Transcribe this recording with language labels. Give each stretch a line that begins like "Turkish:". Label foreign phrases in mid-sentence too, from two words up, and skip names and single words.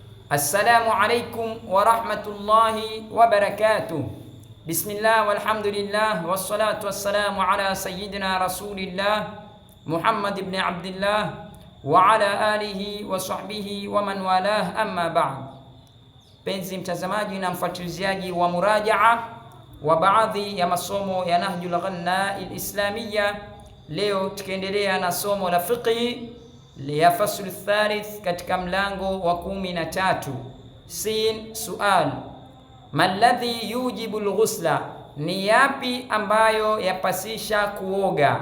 Arabic: السلام عليكم ورحمة الله وبركاته. بسم الله والحمد لله والصلاة والسلام على سيدنا رسول الله محمد بن عبد الله وعلى آله وصحبه ومن والاه أما بعد.
Swahili: Penzi mtazamaji na mfuatiliaji wa murajaa wa baadhi ya masomo ya Nahjul Ghanna al-Islamiyya, leo tukiendelea na somo la fiqhi ya
Arabic: الفصل الثالث
Swahili: katika mlango wa 13.
Arabic: سين سؤال ما الذي يوجب الغسل,
Swahili: ni yapi ambayo yapasisha kuoga.